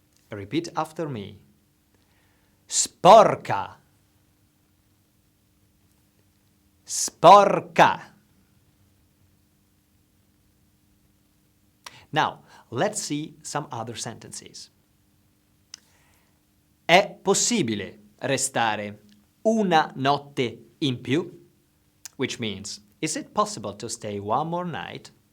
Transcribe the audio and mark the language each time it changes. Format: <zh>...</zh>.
<en>Repeat after me. Sporca.</en> <it>Sporca.</it> <en>Now, let's see some other sentences.</en> <it>È possibile restare una notte in più?</it> <en>Which means, Is it possible to stay one more night?</en>